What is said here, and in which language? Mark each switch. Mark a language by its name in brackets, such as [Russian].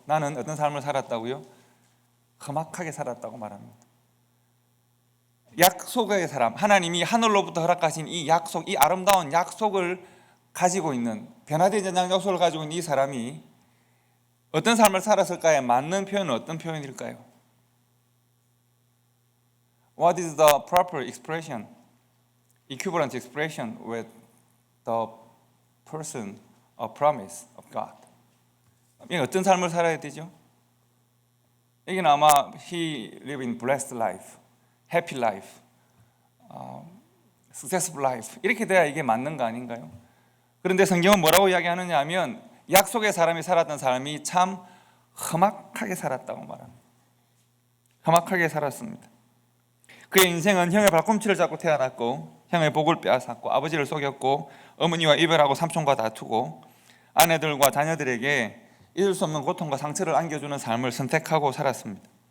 [Korean] 나는 어떤 삶을 살았다고요? 험악하게 살았다고 말합니다. 약속의 사람, 하나님이 하늘로부터 허락하신 이 약속, 이 아름다운 약속을 가지고 있는, 변화되지 않는 약속을 가지고 있는 이 사람이 어떤 삶을 살았을까에 맞는 표현은 어떤 표현일까요? [English] What is the proper expression, equivalent expression with the person of promise of God? [Korean] 이게 어떤 삶을 살아야 되죠? 여기는 아마 [English] he lived in blessed life, happy life, successful life, [Korean] 이렇게 돼야 이게 맞는 거 아닌가요? 그런데 성경은 뭐라고 이야기하느냐 하면 약속의 사람이 살았던 삶이 참 험악하게 살았다고 말합니다. 험악하게 살았습니다. 그의 인생은 형의 발꿈치를 잡고 태어났고 형의 복을 빼앗았고 아버지를 속였고 어머니와 이별하고 삼촌과 다투고 아내들과 자녀들에게 잊을 수 없는 고통과 상처를 안겨주는 삶을 선택하고 살았습니다.